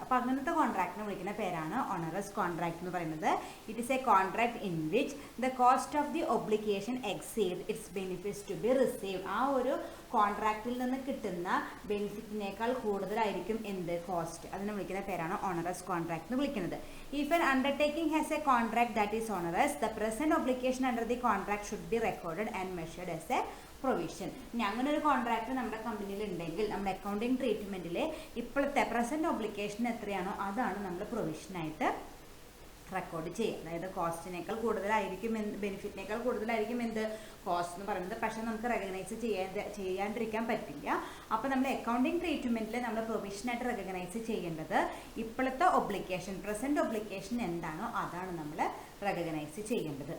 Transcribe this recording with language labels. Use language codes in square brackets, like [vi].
[ml] അപ്പോൾ അങ്ങനത്തെ കോൺട്രാക്റ്റിനെ വിളിക്കുന്ന പേരാണ് ഓണറസ് കോൺട്രാക്ട് എന്ന് പറയുന്നത്. [en] It is a contract in which the cost of the obligation exceed its benefits to be receive. [ml] ആ ഒരു കോൺട്രാക്റ്റിൽ നിന്ന് കിട്ടുന്ന ബെനിഫിറ്റിനേക്കാൾ കൂടുതലായിരിക്കും എന്ത് കോസ്റ്റ്. അതിനെ വിളിക്കുന്ന പേരാണ് ഓണറസ് കോൺട്രാക്ട് എന്ന് വിളിക്കുന്നത്. [en] If an undertaking has a contract that is onerous, the present obligation under the contract should be recorded and measured as a provision. [ml] ഇനി അങ്ങനെ ഒരു കോൺട്രാക്ട് നമ്മുടെ കമ്പനിയിൽ ഉണ്ടെങ്കിൽ നമ്മുടെ അക്കൗണ്ടിങ് ട്രീറ്റ്മെൻറ്റിൽ ഇപ്പോഴത്തെ പ്രസൻറ്റ് ഒബ്ലിഗേഷൻ എത്രയാണോ അതാണ് നമ്മൾ പ്രൊവിഷനായിട്ട് റെക്കോർഡ് ചെയ്യുക. അതായത് കോസ്റ്റിനേക്കാൾ കൂടുതലായിരിക്കും ബെനിഫിറ്റിനേക്കാൾ കൂടുതലായിരിക്കും കോസ്റ്റ് എന്ന് പറയുന്നത്. പക്ഷേ നമുക്ക് റെക്കഗ്നൈസ് ചെയ്യാണ്ടിരിക്കാൻ പറ്റില്ല. അപ്പോൾ നമ്മൾ അക്കൗണ്ടിങ് ട്രീറ്റ്മെൻറ്റിൽ നമ്മൾ പ്രൊവിഷനായിട്ട് റെക്കഗ്നൈസ് ചെയ്യേണ്ടത് ഇപ്പോഴത്തെ ഒബ്ലിഗേഷൻ, പ്രസൻറ്റ് ഒബ്ലിഗേഷൻ എന്താണോ അതാണ് നമ്മൾ റെക്കഗ്നൈസ് ചെയ്യേണ്ടത്.